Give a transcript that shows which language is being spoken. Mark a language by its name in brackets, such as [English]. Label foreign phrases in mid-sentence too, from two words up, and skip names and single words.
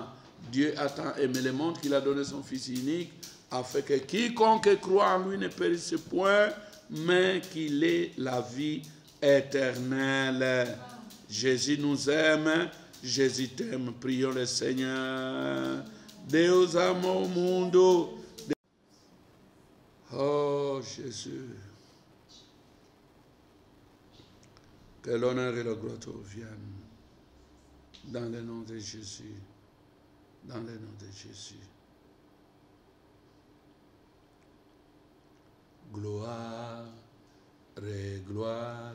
[French] Dieu a tant aimé le monde qu'il a donné son Fils unique, afin que quiconque croit en lui ne périsse point, mais qu'il ait la vie éternelle. Jésus nous aime, Jésus t'aime, prions le Seigneur. [Portuguese] Deus ama o mundo. [French] Oh Jésus, que l'honneur et la gloire te reviennent. Dans le nom de Jésus, dans le nom de Jésus. Gloire et gloire.